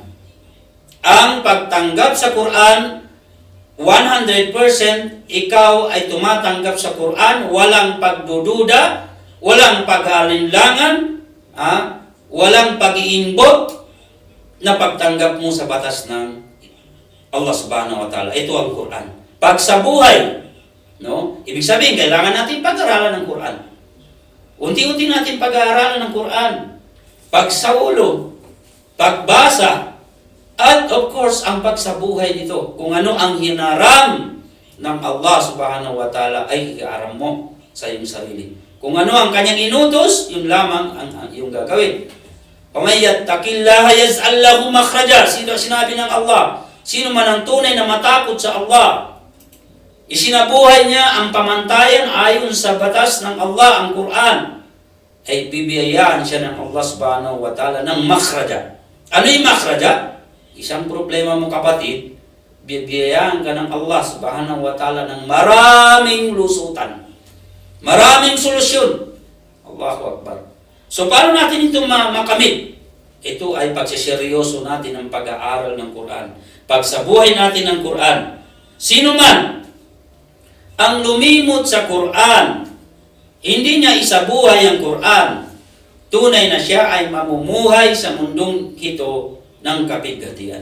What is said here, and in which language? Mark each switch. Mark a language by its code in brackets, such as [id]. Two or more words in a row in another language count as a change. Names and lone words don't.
[tl] Ang pagtanggap sa Quran, 100% ikaw ay tumatanggap sa Quran, walang pagdududa, walang pag-aalinlangan, walang pag-iimbot na pagtanggap mo sa batas ng [ar] الله سبحانه وتعالى. [tl] Ito ang Quran. Pag sa buhay, no? Ibig sabihin, kailangan natin pag-aralan ng Quran. Unti-unti natin pag-aaralan ng Quran. Pag sa ulo, pagbasa, at [en] of course, [tl] ang pagsabuhay nito, kung ano ang hinaram ng [ar] الله سبحانه وتعالى [tl] ay iaram mo sa iyong sarili. Kung ano ang kanyang inutos, yun lamang ang iyong gagawin. [ar] وَمَنْ يَتَّقِ اللَّهَ يَجْعَلْ لَهُ مَخْرَجًا. [tl] Sinabi ng Allah, sino man ang tunay na matakot sa Allah, isinabuhay niya ang pamantayan ayon sa batas ng Allah, ang Quran, ay bibiyayaan siya ng [ar] الله سبحانه وتعالى [tl] ng makhraja. Ano yung makhraja? Isang problema mo kapatid, bibiyayaan ka ng [ar] الله سبحانه وتعالى [tl] ng maraming lusutan. Maraming solusyon. [ar] الله أكبر. [tl] So, paano natin ito makamit? Ito ay pagsiseryoso natin ng pag-aaral ng Quran. Pagsabuhay natin ng Quran. Sino man ang lumimot sa Quran, hindi niya isabuhay ang Quran, tunay na siya ay mamumuhay sa mundong ito ng kapighatian.